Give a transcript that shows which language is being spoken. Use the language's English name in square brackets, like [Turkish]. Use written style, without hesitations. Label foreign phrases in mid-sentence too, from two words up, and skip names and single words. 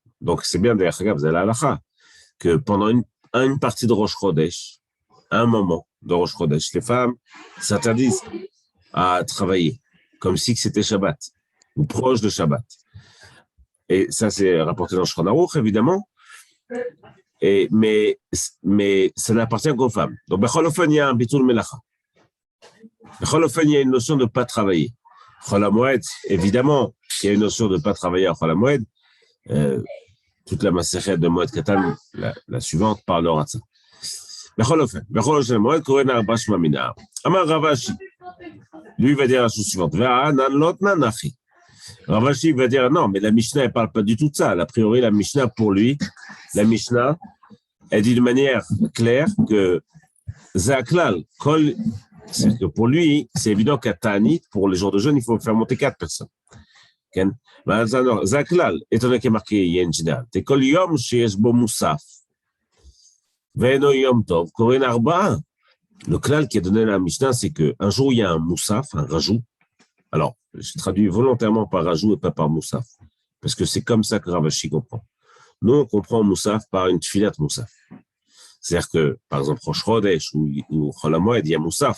[French] Donc, c'est bien, d'ailleurs, vous avez la halakha, que pendant une partie de Rosh Chodesh, un moment de Rosh Chodesh, les femmes s'interdisent à travailler, comme si c'était Shabbat, ou proche de Shabbat. Et ça, c'est rapporté dans Shulchan Aruch, évidemment, mais ça n'appartient qu'aux femmes. Donc, [Hebrew] בכל אופן, [French] il y a un [Hebrew] ביטול מלאכה. בכל אופן, [French] il y a une notion de ne pas travailler. Chol HaMoed, évidemment, il y a une notion de ne pas travailler à Chol HaMoed. Toute la Masechet de Moed Katan, la suivante, parlera de ça. [Hebrew] בכל אופן בכל אופן מועד קורין ארבעה שמע מינה. אמר רב אשי, [French] lui va dire la chose suivante. [Hebrew] ואנן לא תנא הכי. [French] Ravashi va dire non, mais la Mishnah ne parle pas du tout de ça. A priori, la Mishnah, pour lui, la Mishnah, elle dit de manière claire que Zaklal, c'est que pour lui, c'est évident qu'à Ta'anit, pour les jours de jeûne, il faut faire monter 4 personnes. Zaklal, étant donné qu'il est marqué, il y a une générale. [Hebrew] C'est כל יום שיש בו מוסף ואינו יום טוב קורין ארבעה. [French] Le klal qui est donné à la Mishnah, c'est qu'un jour, il y a un Musaf, un rajout. Alors, je traduis volontairement par rajout et pas par Musaf, parce que c'est comme ça que Ravashi comprend. Nous, on comprend Musaf par une [Hebrew] תפילת מוסף. [French] C'est-à-dire que, par exemple, Rosh Chodesh ou Chol HaMoed, il y a Musaf.